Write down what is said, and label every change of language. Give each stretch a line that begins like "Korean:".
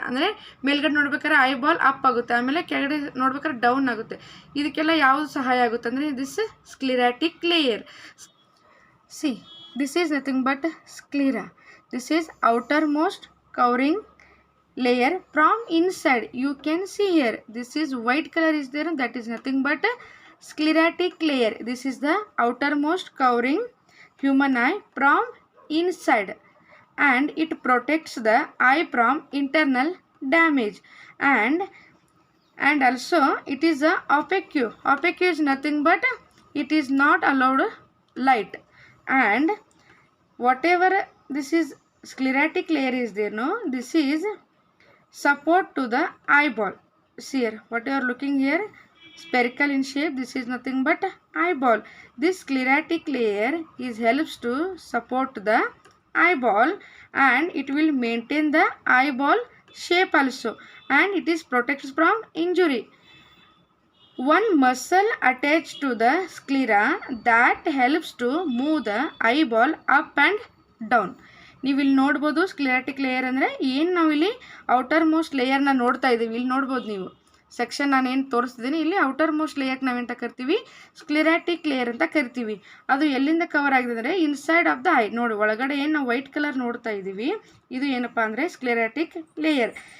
Kannada: ಅಂದರೆ ಮೇಲ್ಗಡೆ ನೋಡ್ಬೇಕಾದ್ರೆ ಐಬಾಲ್ ಅಪ್ ಆಗುತ್ತೆ, ಆಮೇಲೆ ಕೆಳಗಡೆ ನೋಡ್ಬೇಕಾದ್ರೆ ಡೌನ್ ಆಗುತ್ತೆ. ಇದಕ್ಕೆಲ್ಲ ಯಾವುದು ಸಹಾಯ ಆಗುತ್ತೆ ಅಂದರೆ this ಸ್ಕ್ಲೆರಾಟಿಕ್ layer.
English: See, this is nothing but sclera. This is outermost covering layer from inside. You can see here, this is white color is there, that is nothing but sclerotic layer. This is the outermost covering human eye from inside, and it protects the eye from internal damage. And also it is a opaque. Opaque is nothing but it is not allowed light. And whatever this is sclerotic layer is there, no, this is support to the eyeball. See here, what you are looking here, spherical in shape, this is nothing but eyeball. This sclerotic layer is helps to support the eyeball, and it will maintain the eyeball shape also, and it is protects from injury. One muscle attached to the sclera that helps to move the eyeball up and down.
Kannada: ನೀವು ಇಲ್ಲಿ ನೋಡ್ಬೋದು ಸ್ಕ್ಲೆರಾಟಿಕ್ layer ಅಂದರೆ ಏನು, ನಾವಿಲ್ಲಿ outer most ಲೇಯರ್ನ ನೋಡ್ತಾ ಇದ್ದೀವಿ. ಇಲ್ಲಿ ನೋಡ್ಬೋದು ನೀವು ಸೆಕ್ಷನ್ ನಾನೇನು ತೋರಿಸ್ತಿದ್ದೀನಿ, ಇಲ್ಲಿ ಔಟರ್ ಮೋಸ್ಟ್ ಲೇಯರ್ಗೆ ನಾವೇಂತ ಕರಿತೀವಿ, ಸ್ಕ್ಲೆರಾಟಿಕ್ ಲೇಯರ್ ಅಂತ ಕರಿತೀವಿ. ಅದು ಎಲ್ಲಿಂದ ಕವರ್ ಆಗಿದೆ ಅಂದರೆ ಇನ್ಸೈಡ್ ಆಫ್ ದ ಐ. ನೋಡಿ ಒಳಗಡೆ ಏನು ನಾವು ವೈಟ್ ಕಲರ್ ನೋಡ್ತಾ ಇದ್ದೀವಿ, ಇದು ಏನಪ್ಪ ಅಂದರೆ ಸ್ಕ್ಲೆರಾಟಿಕ್ ಲೇಯರ್.